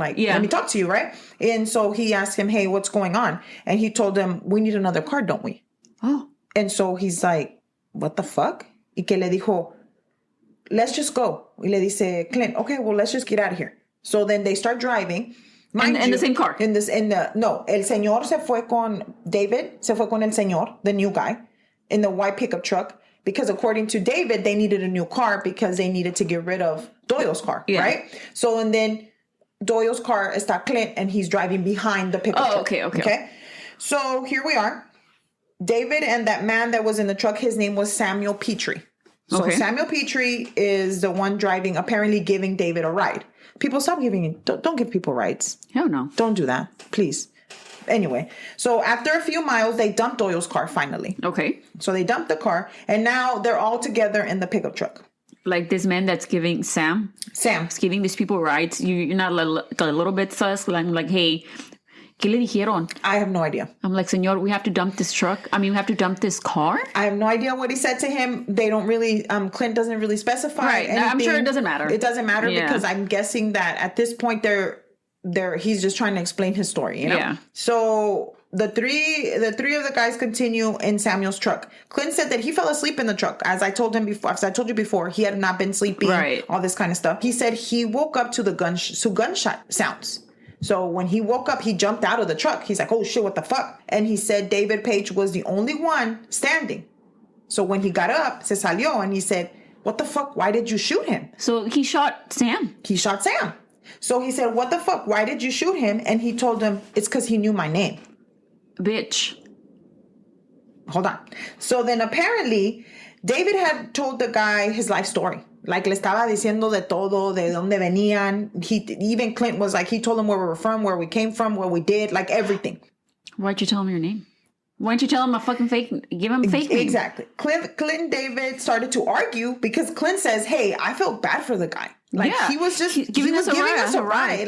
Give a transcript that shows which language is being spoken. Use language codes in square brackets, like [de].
[en] Like, let me talk to you, right? And so he asked him, hey, what's going on? And he told him, we need another car, don't we? Oh. And so he's like, what the fuck? [es] Y que le dijo, [en] let's just go. [es] Y le dice, [en] Clint, okay, well, let's just get out of here. So then they start driving. In the same car? [es] No, el señor se fue con David, se fue con el señor, [en] the new guy, in the white pickup truck. because according to David, they needed a new car because they needed to get rid of Doyle's car, right? So, and then Doyle's car está Clint, and he's driving behind the pickup truck. Okay. So here we are. David and that man that was in the truck, his name was Samuel Petrie. So Samuel Petrie is the one driving, apparently giving David a ride. People, stop giving, don't give people rides. Hell no. Don't do that, please. Anyway, so after a few miles, they dumped Doyle's car finally. Okay. So they dumped the car, and now they're all together in the pickup truck. Like this man that's giving is giving these people rides. You're not a little bit sus. I'm like, hey, [es] ¿qué le dijeron? [en] I have no idea. I'm like, señor, we have to dump this truck. I mean, we have to dump this car. I have no idea what he said to him. They don't really, Clint doesn't really specify. Right. Anything. I'm sure it doesn't matter. It doesn't matter because I'm guessing that at this point he's just trying to explain his story, you know? Yeah. So the three of the guys continue in Samuel's truck. Clint said that he fell asleep in the truck. As I told you before, he had not been sleeping, all this kind of stuff. He said he woke up to the gunshot sounds. So when he woke up, he jumped out of the truck. He's like, oh shit, what the fuck? And he said David Page was the only one standing. So when he got up, [es] se salió, [en] and he said, what the fuck? Why did you shoot him? So he shot Sam. So he said, what the fuck? Why did you shoot him? And he told him, it's because he knew my name. Bitch. Hold on. So then apparently, David had told the guy his life story. [es] Like, le estaba diciendo de todo, de donde venían. [en] Even Clint was like, he told him where we were from, where we came from, what we did, like everything. Why'd you tell him your name? Why didn't you tell him a fucking give him a fake name? Exactly. Clint and David started to argue because Clint says, hey, I felt bad for the guy. Like, he was just giving us a ride.